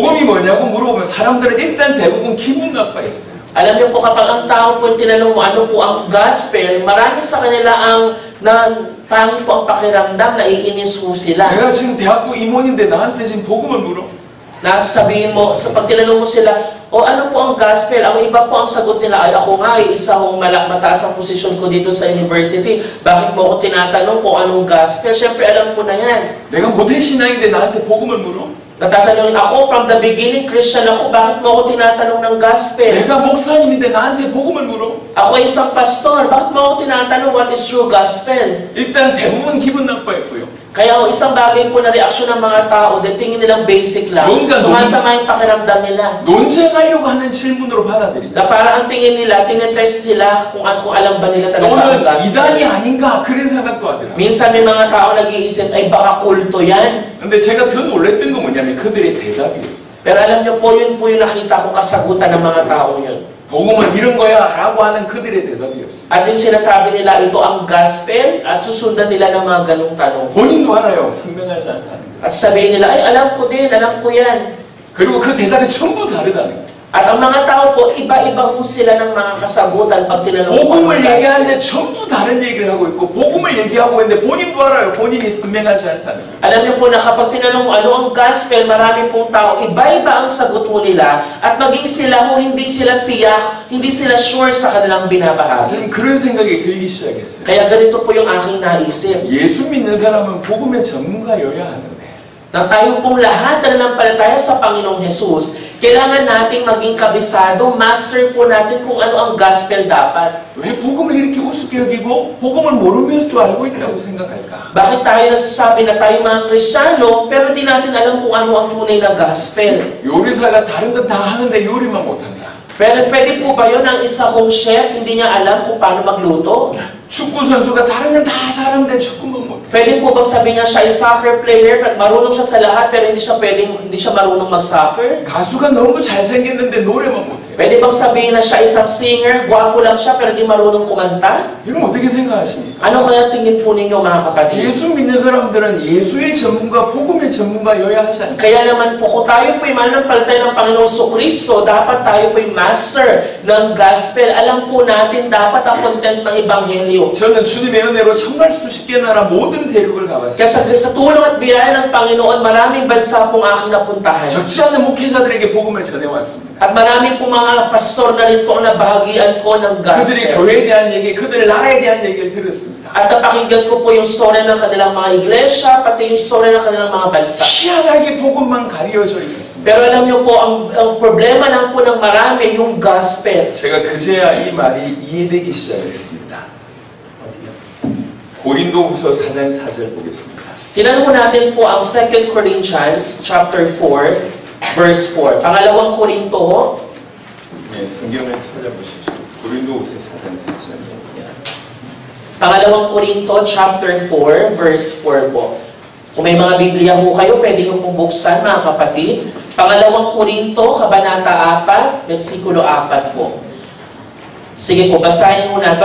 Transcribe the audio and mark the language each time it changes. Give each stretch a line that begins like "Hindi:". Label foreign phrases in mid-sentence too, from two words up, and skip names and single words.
Korean: 복음이 뭐냐고 물어보면 사람들은 일단 대부분 기분 나빠했어요.
Filipino: Alam niyo po, kapag ang tao po tinanong mo ano po ang gospel, marami sa kanila ang pangit po ang pakiramdam, naiinis po sila.
Korean: 내가 지금 대학교 임원인데 나한테 지금 복음을 물어?
Filipino: Nasabihin mo, sa pag tinanong mo sila, o ano po ang gospel? Ang iba po ang sagot nila, ay ako nga, isa kong mataas ang posisyon ko dito sa university. Bakit mo ako tinatanong kung anong gospel? Siyempre, alam ko na yan.
Korean: 내가 모태신앙인데 나한테 복음을 물어?
Filipino: Natatanungin ako,
English: from the beginning,
Filipino: Christian ako, bakit mo ako tinatanong ng gospel?
Korean: 내가 목사님인데 나한테 복음을 물어?
Filipino: Ako ay isang pastor, bakit mo ako tinatanong
English: what is true gospel?
Korean: 일단 대부분 기분 napa했고요.
Filipino: Kaya isang bagay po na reaksyon ng mga tao, dahil tingin nilang basic lang. Sumasama yung pakiramdam nila.
Korean: 논쟁하려고 하는 질문으로 받아들이다.
Filipino: Na para ang tingin nila, tinetest sila kung alam ba nila talaga ang
Korean: 또는
Filipino: gospel.
Korean: 이단이 아닌가 그런 생각도 하더라고요.
Filipino: Minsan may mga tao nag-iisip, ay baka kulto yan.
Korean: 근데 제가 더 놀랬던 건 뭐냐면 그들의 대답이었어요.
Filipino: Pero alam niyo po yun nakita ko kasagutan ng mga tao yun.
Korean: 복음은 이런 거야 라고 하는 그들의 대답이었어요.
Filipino: At yung sinasabi nila, ito ang gospel, at susundan nila ng mga ganong tanong.
Korean: 본인도 알아요. 선명하지 않다는 거.
Filipino: At sabihin nila, ay alam ko din, alam ko yan.
Korean: 그리고 그 대답이 전부 다르다는 거.
Filipino: At ang mga tao po, iba-iba po sila ng mga kasagutan pag tinanong ko ang
Korean: 복음을
Filipino: gospel.
Korean: 얘기하는데 전부 다른 얘기를 하고 있고 복음을 얘기하고 있는데 본인도 알아요. 본인이 선명하지 않다는 거.
Filipino: Alam niyo po na kapag tinanong mo ano ang gospel, marami pong tao, iba-iba ang sagot mo nila at maging sila ho, hindi sila tiyak, hindi sila sure sa kanilang binabahagi.
Korean: 저는 그런 생각이 들기 시작했어요.
Filipino: Kaya ganito po yung aking naisip.
Korean: 예수 믿는 사람은 복음의 전문가여야 하는데
Filipino: Na tayo pong lahat na nanampalataya sa Panginoong Jesus, kailangan nating maging kabisado, master po natin kung ano ang gospel dapat.
Korean: 왜 복음을 이렇게 우습게 여기고 복음을 모르면서도 알고 있다고 생각할까?
Filipino: Bakit tayo nasasabi na tayo mga Kristiyano, pero di natin alam kung ano ang tunay na gospel?
Korean: 요리사가 다른 건 다 하는데 요리만 못한다.
Filipino: Pero pwede po ba yun ang isa kong chef, hindi niya alam kung paano magluto?
Korean: 축구 선수가 다른 건 다 잘하는데 축구만 못해.
Filipino: Pwede po bang sabihin niya siya ay
English: soccer player,
Filipino: marunong siya sa lahat, pero hindi siya marunong mag-soccer?
Korean: 가수가 너무 잘생겼는데 노래만 못해.
Filipino: Pwede bang sabihin na siya isang singer, gwapo lang siya, pero hindi marunong kumanta?
Korean: 이런 어떻게 생각하십니까?
Filipino: Ano kaya tingin po ninyo mga kapatid?
Korean: 예수 믿는 사람들은 예수의 전문가, 복음의 전문가여야 하지 않습니까?
Filipino: Kaya naman po, kung tayo po'y mananampalataya ng Panginoong Kristo, dapat tayo po'y master ng gospel. Alam po natin, dapat ang content ng Ebanghelyo.
Korean: 저는 주님의 은혜로 정말 수십 개 나라 모든 대륙을 가봤어요.
Filipino: Kaya sa tulong at biyaya ng Panginoon, maraming bansa pong aking napuntahan.
Korean: 적지 않은 목회자들에게 복음을 전해왔습니다.
Filipino: At marami pong mga pastor na rin po ang nabahagian ko ng
Korean: 그들이
Filipino: gospel.
Korean: 교회에 대한 얘기, 그들의 나라에 대한 얘기를 들었습니다.
Filipino: At napakinggan ko po yung story ng kanilang mga iglesia, pati yung story ng kanilang mga bansa.
Korean: 희한하게 복음만 가려져 있었습니다.
Filipino: Pero alam niyo po, ang problema lang po ng marami, yung gospel.
Korean: 제가 그제야 이 말이 이해되기 시작했습니다. 고린도후서 4장 4절 보겠습니다.
Filipino: Tinanong natin po ang
English: 2 Corinthians chapter 4, verse 4.
Filipino: Pangalawang Korinto,
Korean: 네, 성경을 찾아보시죠. 고린도후서 4장 4절.
Filipino: Pangalawang Korinto
English: chapter 4, verse 4
Filipino: po. Kung may mga Biblia po kayo, pwede nyo pong buksan mga kapatid. Pangalawang Korinto, Kabanata 4, versikulo 4 po. Sige po, basahin muna.